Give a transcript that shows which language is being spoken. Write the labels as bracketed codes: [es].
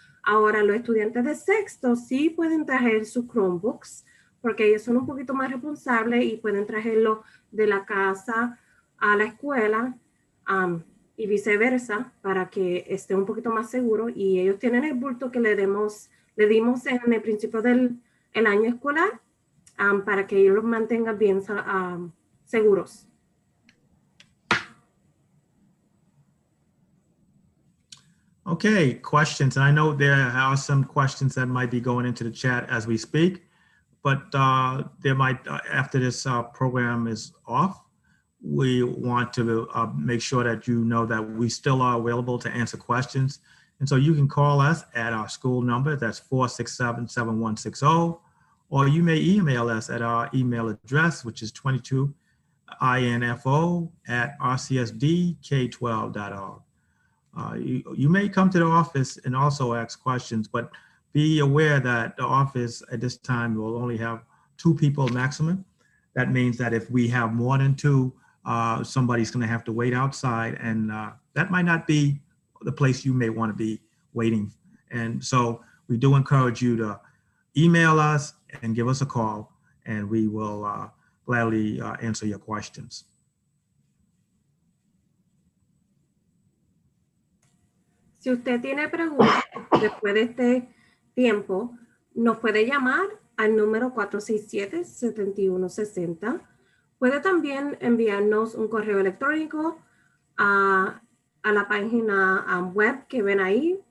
[es] Ahora, los estudiantes de sexto sí pueden traer sus Chromebooks porque ellos son un poquito más responsables y pueden traerlo de la casa a la escuela y viceversa para que esté un poquito más seguro. Y ellos tienen el bulto que le dimos en el principio del año escolar para que ellos los mantengan bien seguros. [en] Okay, questions. And I know there are some questions that might be going into the chat as we speak, but there might, after this program is off, we want to make sure that you know that we still are available to answer questions. And so you can call us at our school number, that's 467-7160, or you may email us at our email address, which is 22info@rcsdk12.org. You may come to the office and also ask questions, but be aware that the office at this time will only have 2 people maximum. That means that if we have more than 2, somebody's going to have to wait outside, and that might not be the place you may want to be waiting. And so we do encourage you to email us and give us a call, and we will gladly answer your questions. [es] Si usted tiene preguntas después de este tiempo, nos puede llamar al número 467-7160. Puede también enviarnos un correo electrónico a la página web que ven ahí.